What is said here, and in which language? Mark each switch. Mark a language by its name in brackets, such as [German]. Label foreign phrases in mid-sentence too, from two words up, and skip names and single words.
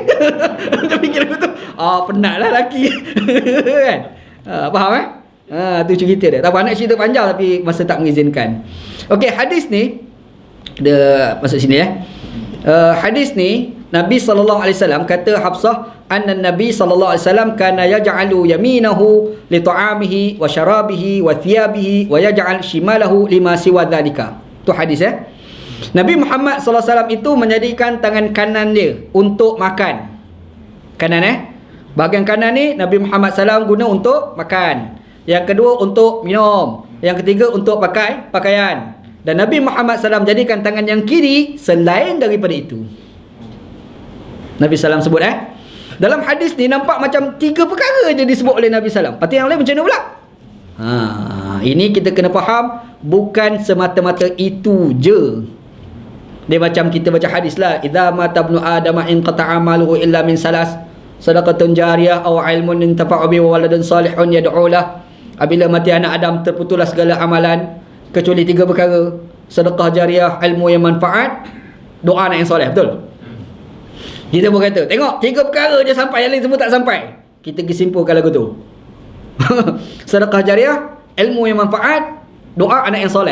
[Malay] Dia fikir aku tu, penatlah lelaki. Kan? Faham tu cerita dia. Tak apa nak cerita panjang tapi masa tak mengizinkan. Okey, hadis ni dia masuk sini hadis ni Nabi SAW kata Hafsah, [Arabic] أن النبي ﷺ كان يجعل يمينه لطعامه وشرابه وثيابه ويجعل شماله لما سوى ذلك. [Malay] Tu hadis Nabi Muhammad SAW itu menjadikan tangan kanan dia untuk makan. Kanan bahagian kanan ni Nabi Muhammad SAW guna untuk makan. Yang kedua untuk minum. Yang ketiga untuk pakai pakaian. Dan Nabi Muhammad SAW jadikan tangan yang kiri selain daripada itu. Nabi SAW sebut dalam hadis ni nampak macam 3 perkara je disebut oleh Nabi SAW. Lepas tu yang lain macam mana pula? Ini kita kena faham, bukan semata-mata itu je. Dia macam kita baca hadis lah, [Arabic] إذا مات ابن آدم انقطع عمله إلا من ثلاث، صدقة جارية أو علم ينتفع به وولد صالح يدعو له. [Malay] Apabila mati anak Adam, terputuslah segala amalan kecuali 3 perkara: sedekah jariah, ilmu yang manfaat, doa anak yang soleh. Betul? Kita pun kata, tengok 3 perkara je sampai, yang lain semua tak sampai. Kita pergi simpulkan lagu tu. Sedekah jariah, ilmu yang manfaat, doa anak yang soleh.